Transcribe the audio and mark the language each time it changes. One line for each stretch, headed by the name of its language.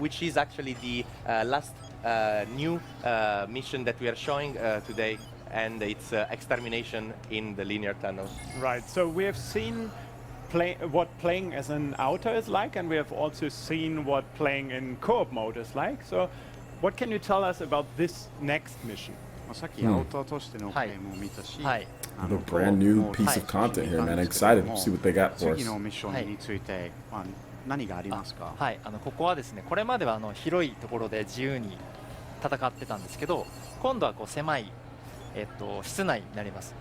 English: which is actually the last new mission that we are showing today, and it's extermination in the linear tunnel. Right. So we have seen what playing as an outer is like, and we have also seen what playing in co-op mode is like. So what can you tell us about this next mission?
Japanese: さっきアウターとしてのゲームを見たし、はい。
English: A brand new piece of content here, man. Excited to see what they got for us.
Japanese: 次のミッションについて、何がありますか？はいここはですね、これまでは広いところで自由に戦ってたんですけど、今度はこう狭い、室内になります。